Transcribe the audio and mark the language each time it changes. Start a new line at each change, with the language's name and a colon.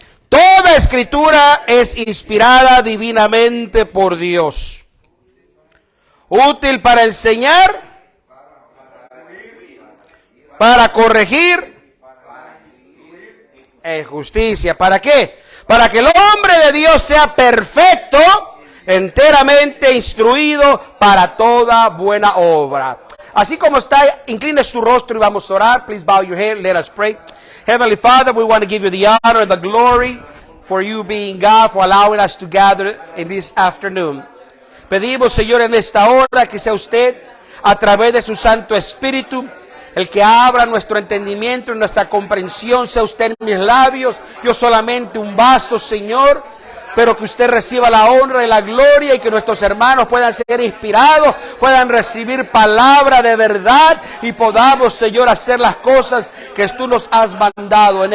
Spanish: Toda escritura es inspirada divinamente por Dios, útil para enseñar, para corregir, en justicia. ¿Para qué? Para que el hombre de Dios sea perfecto, enteramente instruido para toda buena obra. Así como está, incline su rostro y vamos a orar.
English: Please bow your head, let us pray. Heavenly Father, we want to give you the honor and the glory for you being God, for allowing us to gather in this afternoon.
Spanish: Pedimos, Señor, en esta hora que sea usted, a través de su Santo Espíritu, el que abra nuestro entendimiento y nuestra comprensión. Sea usted en mis labios, yo solamente un vaso, Señor, pero que usted reciba la honra y la gloria, y que nuestros hermanos puedan ser inspirados, puedan recibir palabra de verdad, y podamos, Señor, hacer las cosas que tú nos has mandado.